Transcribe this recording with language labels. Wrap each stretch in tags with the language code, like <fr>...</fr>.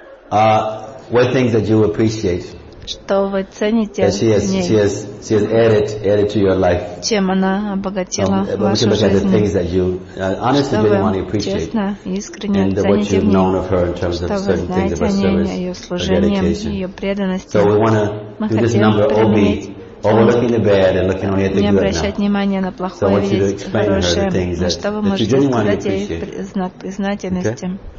<en>What things that you appreciate?</en> <ru>Что вы цените в ней?</ru> <en>She has added to your life.</en> <ru>Чем она обогатила вашу жизнь? Что вы честно, искренне цените в ней? Что вы знаете о ней, о ее служении, ее преданности?</ru> <en>So we want to do this number OB. Overlooking the bad and looking only at the good.</en> <ru>Не обращать внимания на плохое, видеть хорошее. На что вы можете сказать ей знак признательности?</ru>